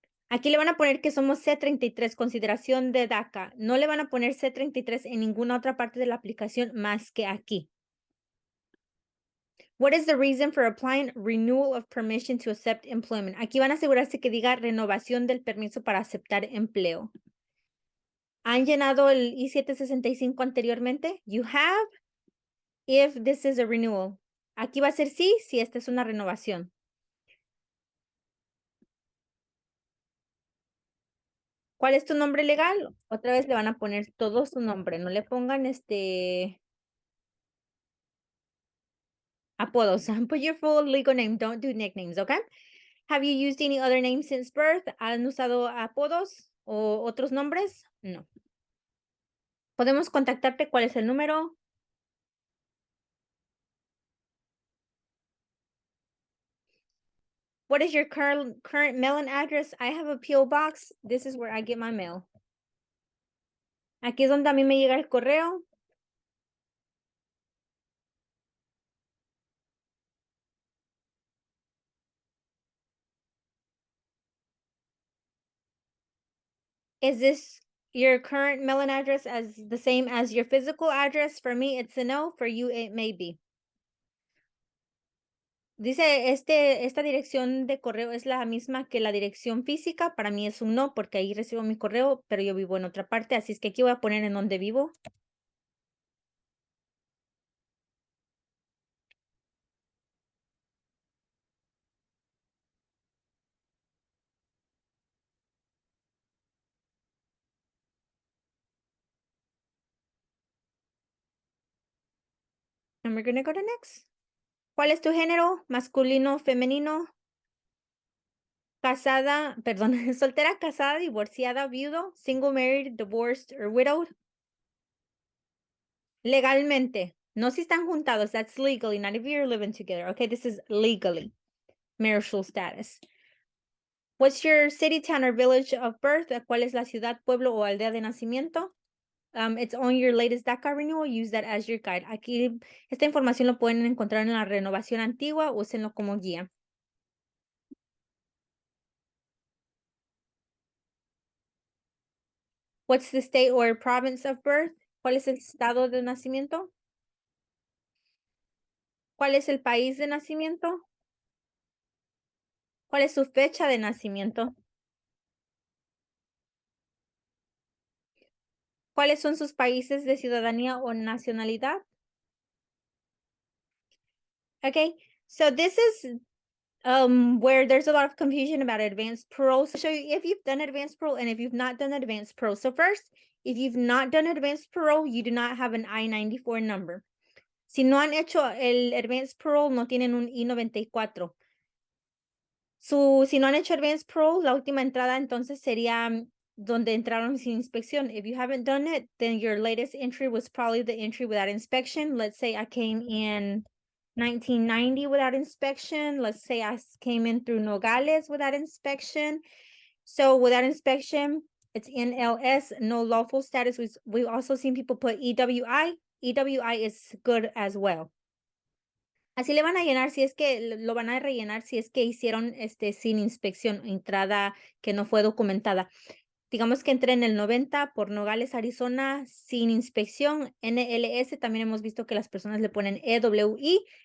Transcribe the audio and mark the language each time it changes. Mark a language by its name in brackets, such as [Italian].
[Spanish] Aquí le van a poner que somos C33, consideración de Daca. No le van a poner C33 en ninguna otra parte de la aplicación más que aquí. [English] What is the reason for applying renewal of permission to accept employment? [Spanish] Aquí van a asegurarse que diga renovación del permiso para aceptar empleo. ¿Han llenado el I-765 anteriormente? [English] You have, if this is a renewal. [Spanish] Aquí va a ser sí, si esta es una renovación. ¿Cuál es tu nombre legal? Otra vez le van a poner todo su nombre. No le pongan apodos. [English] Put your full legal name. Don't do nicknames, okay? Have you used any other names since birth? [Spanish] ¿Han usado apodos o otros nombres? No. ¿Podemos contactarte? ¿Cuál es el número? [English] What is your current mailing address? I have a P.O. box. This is where I get my mail. [Spanish] Aquí es donde a mí me llega el correo. [English] Is this your current mailing address as the same as your physical address? For me, it's a no. For you, it may be. [Spanish] Dice, esta dirección de correo es la misma que la dirección física. Para mí es un no, porque ahí recibo mi correo, pero yo vivo en otra parte. Así es que aquí voy a poner en donde vivo. [English] And we're gonna go to next. [Spanish] ¿Cuál es tu género? Masculino, femenino, casada, perdón, soltera, casada, divorciada, viudo, [English] single, married, divorced, or widowed. [Spanish] Legalmente. No si están juntados. [English] That's legally, not if you're living together. Okay, this is legally. Marital status. What's your city, town, or village of birth? [Spanish] ¿Cuál es la ciudad, pueblo o aldea de nacimiento? [English] It's on your latest Daca renewal. Use that as your guide. [Spanish] Aquí, esta información lo pueden encontrar en la renovación antigua. Úsenlo como guía. [English] What's the state or province of birth? [Spanish] ¿Cuál es el estado de nacimiento? ¿Cuál es el país de nacimiento? ¿Cuál es su fecha de nacimiento? ¿Cuáles son sus países de ciudadanía o nacionalidad? [English] Okay, so this is where there's a lot of confusion about advanced parole. So I'll show you if you've done advanced parole and if you've not done advanced parole. So first, if you've not done advanced parole, you do not have an I-94 number. [Spanish] Si no han hecho el advanced parole, no tienen un I-94. Si no han hecho advanced parole, la última entrada entonces sería donde entraron sin inspección. [English] If you haven't done it, then your latest entry was probably the entry without inspection. Let's say I came in 1990 without inspection. Let's say I came in through Nogales without inspection. So without inspection, it's NLS, no lawful status. We've also seen people put EWI. EWI is good as well. [Spanish] Así le van a llenar si es que lo van a rellenar si es que hicieron sin inspección, entrada que no fue documentada. Digamos que entré en el 90 por Nogales, Arizona, sin inspección. NLS, también hemos visto que las personas le ponen EWI.